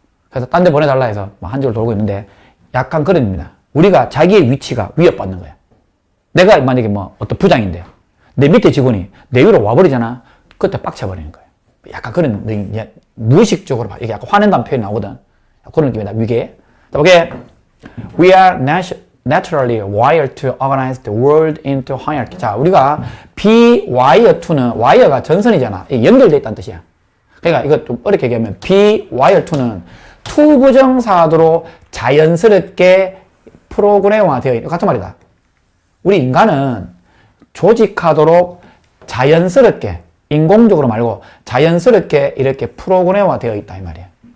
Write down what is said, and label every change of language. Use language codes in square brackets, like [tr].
[ko] 그래서 딴 데 보내달라 해서 한직을 돌고 있는데 약간 그런 의미입니다. 우리가 자기의 위치가 위협받는 거야. 내가 만약에 뭐 어떤 부장인데 내 밑에 직원이 내 위로 와버리잖아. 그때 빡쳐버리는 거야. 약간 그런 무의식적으로 이게 약간 화낸다는 표현이 나오거든. 그런 느낌이다. 위계. 자, 오케이. [en] We are naturally wired to organize the world into hierarchy. [ko] 자, 우리가 be wired to는 wire가 전선이잖아. 연결되어 있다는 뜻이야. 그러니까 이거 좀 어렵게 얘기하면 be wired to는 투부정사도로 자연스럽게 프로그램화되어 있는 같은 말이다. 우리 인간은 조직하도록 자연스럽게 인공적으로 말고 자연스럽게 이렇게 프로그램화되어 있다 이 말이야.